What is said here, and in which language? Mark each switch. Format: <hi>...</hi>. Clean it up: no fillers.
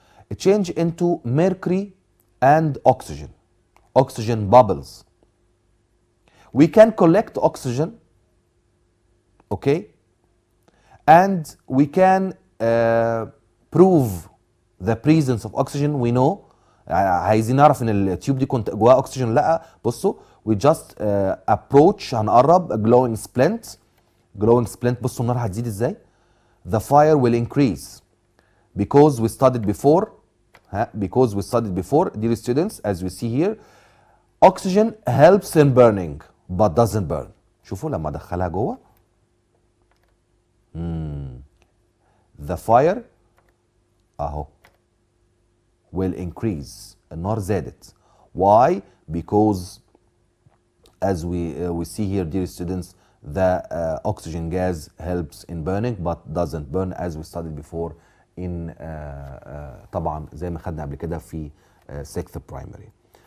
<en>It change into mercury and oxygen. Oxygen bubbles. We can collect oxygen, okay, and we can prove the presence of oxygen. We know</en> <ar>عايزين نعرف ان التيوب دي كنت جواها اكسجين. لا بصوا</ar> <en>we just approach</en> <ar>هنقرب</ar> <en>glowing splint.</en> <ar>glowing splint بصوا النار هتزيد ازاي.</ar> <en>The fire will increase because we studied before. Because we studied before, dear students, as we see here, oxygen helps in burning but doesn't burn.</en> <ar>شوفوا لما ادخلها جوه</ar> <en>the fire</en> <ar>اهو</ar> <en>will increase.</en> <ar>النار زادت.</ar> <en>Why? Because as we see here, dear students, the oxygen gas helps in burning but doesn't burn as we studied before in</en> <ar>طبعا زي ما خدنا قبل كده في</ar> <en>6th primary.</en>